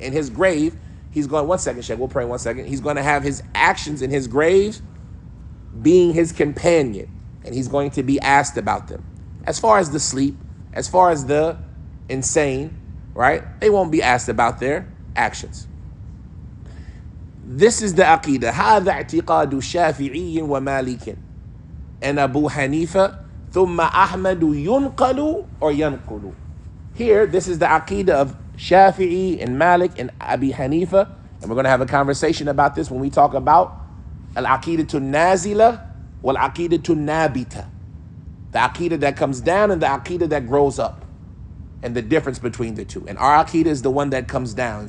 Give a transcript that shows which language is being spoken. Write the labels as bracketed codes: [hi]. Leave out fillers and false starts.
[en] In his grave, he's going, one second, Sheikh, we'll pray 1 second. He's going to have his actions in his grave being his companion. And he's going to be asked about them. As far as the sleep, as far as the insane, right? They won't be asked about their actions. This is the aqidah. [ar] هذا اعتقاد شافعي ومالك and Abu Hanifa ثم أحمد ينقل or ينقل. [en] Here, this is the aqidah of Shafi'i and Malik and Abi Hanifa. And we're going to have a conversation about this when we talk about al-aqidatu nazila wal-aqidatu nabita. The aqidah that comes down and the aqidah that grows up. And the difference between the two. And our aqidah is the one that comes down.